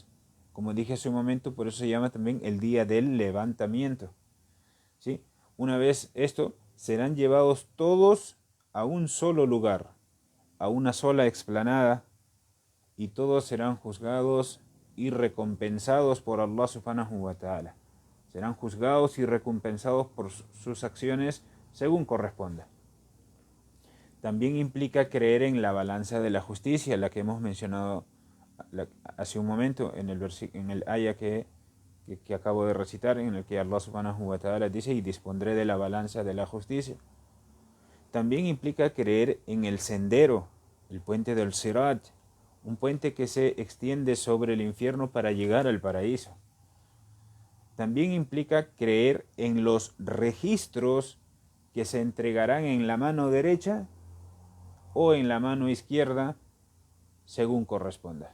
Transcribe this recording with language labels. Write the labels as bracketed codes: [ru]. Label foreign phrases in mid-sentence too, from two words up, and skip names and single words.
[es] Como dije hace un momento, por eso se llama también el día del levantamiento, ¿sí? Una vez esto, serán llevados todos a un solo lugar, a una sola explanada, y todos serán juzgados y recompensados por [ar] الله سبحانه وتعالى. [es] Serán juzgados y recompensados por sus acciones según corresponda. También implica creer en la balanza de la justicia, la que hemos mencionado hace un momento en el aya que acabo de recitar, en el que [ar] الله سبحانه وتعالى [es] dice: y dispondré de la balanza de la justicia. También implica creer en el sendero, el puente del Sirat, un puente que se extiende sobre el infierno para llegar al paraíso. También implica creer en los registros que se entregarán en la mano derecha o en la mano izquierda, según corresponda.